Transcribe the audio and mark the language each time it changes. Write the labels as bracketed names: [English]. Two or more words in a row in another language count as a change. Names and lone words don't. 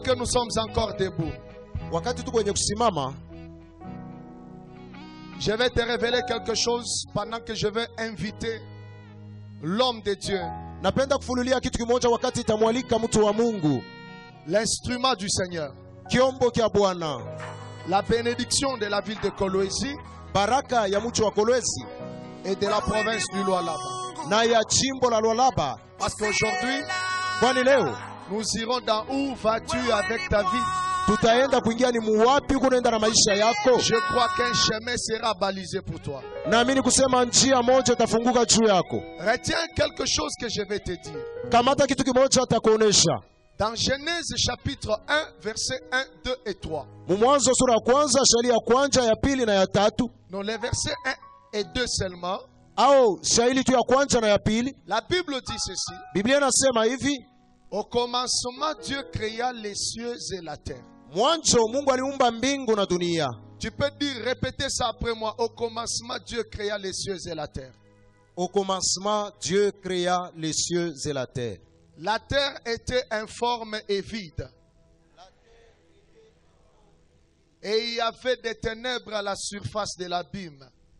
[French] que nous sommes encore debout, je vais te révéler quelque chose pendant que je vais inviter l'homme de Dieu, l'instrument du Seigneur, la bénédiction de la ville de Kolwezi et de la province du Lualaba. Parce qu'aujourd'hui, nous irons dans Où vas-tu avec ta vie. [Swahili] tutaenda kuingia ni muwapi kunaenda na maisha yako. [French] Je crois qu'un chemin sera balisé pour toi. [Swahili] Naamini kusema njia moja itafunguka juu yako. [French] Retiens quelque chose que je vais te dire. [Swahili] Kamata kitu kimoja atakuonesha. [French] Dans Genèse chapitre 1, versets 1, 2 et 3. [Swahili] Mwanzo sura ya kwanza, shairi ya kwanza, ya pili na ya tatu. [French] Non, les versets 1 et 2 seulement. [Swahili] Au shairi tu ya kwanza na ya pili. [French] La Bible dit ceci. [Swahili] Biblia inasema hivi. [French] Au commencement, Dieu créa les cieux et la terre. [Swahili] Mwanzo Mungu aliumba mbingu na dunia. [French] Tu peux dire, répétez ça après moi. Au commencement, Dieu créa les cieux et la terre. Au commencement, Dieu créa les cieux et la terre. La terre était informe et vide. Et il y avait des ténèbres à la surface de l'abîme.